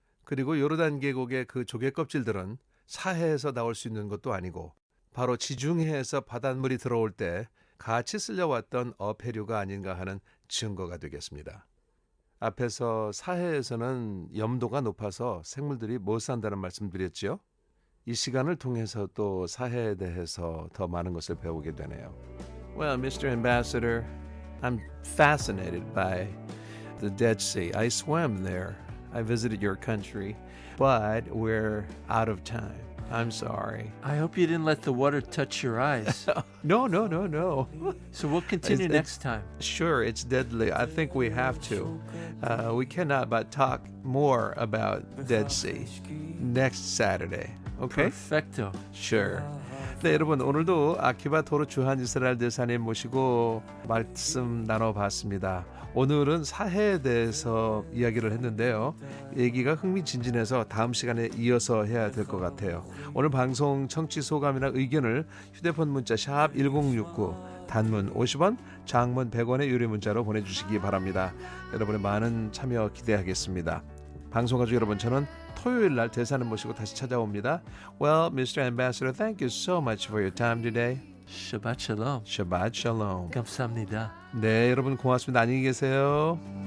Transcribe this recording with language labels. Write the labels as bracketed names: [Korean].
[Korean] 그리고 요르단 계곡의 그 조개 껍질들은 사해에서 나올 수 있는 것도 아니고 바로 지중해에서 바닷물이 들어올 때 같이 쓸려왔던 어패류가 아닌가 하는 증거가 되겠습니다. 앞에서 사해에서는 염도가 높아서 생물들이 못 산다는 말씀드렸죠. 이 시간을 통해서 또 사해에 대해서 더 많은 것을 배우게 되네요. [English] Well, Mr. Ambassador, I'm fascinated by the Dead Sea. I swam there. I visited your country, but we're out of time. I'm sorry. I hope you didn't let the water touch your eyes. No. So we'll continue next time. Sure, it's deadly. I think we have to. We cannot but talk more about Dead Sea next Saturday. Okay? Perfecto. Sure. [Korean] 네, 여러분 오늘도 아키바 토르 주한 이스라엘 대사님 모시고 말씀 나눠봤습니다. 오늘은 사해에 대해서 이야기를 했는데요. 얘기가 흥미진진해서 다음 시간에 이어서 해야 될 것 같아요. 오늘 방송 청취 소감이나 의견을 휴대폰 문자 샵 1069 단문 50원, 장문 100원의 유료 문자로 보내주시기 바랍니다. 여러분의 많은 참여 기대하겠습니다. 방송 가족 여러분, 저는 토요일 날 대사님 모시고 다시 찾아옵니다. [English] Well, Mr. Ambassador, thank you so much for your time today. [Hebrew] Shabbat shalom. Shabbat shalom. [Korean] 감사합니다. 네, 여러분 고맙습니다. 안녕히 계세요.